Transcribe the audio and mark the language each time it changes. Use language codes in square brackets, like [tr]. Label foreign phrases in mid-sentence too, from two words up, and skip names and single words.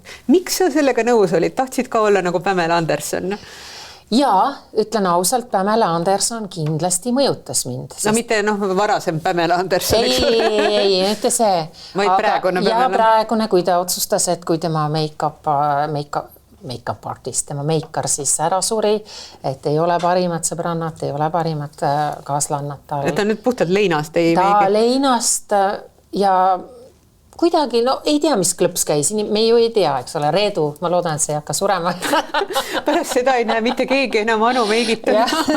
[et] Miks sa sellega nõus olid? Tahtsid ka olla nagu Pamela Anderson? Ja, ütlen ausalt, Pamela Anderson kindlasti mõjutas mind. No mitte varasem Pamela Anderson. Ei, mitte see. Vaid praegune Pamela. Ja praegune, kui ta otsustas, et kui tema [en] make-up artist, [et] tema meikar siis ära suri, et ei ole parimat sõbrannat, ei ole parimat kaaslannat. Ta nüüd puhtalt leinast ei ta leinast ja kuidagi, ei tea, mis klõps käis, me ju ei tea, eks ole, Reedu, ma loodan, et see ei hakka surema. Pärast seda ei näe mitte keegi enam Anu meigitada.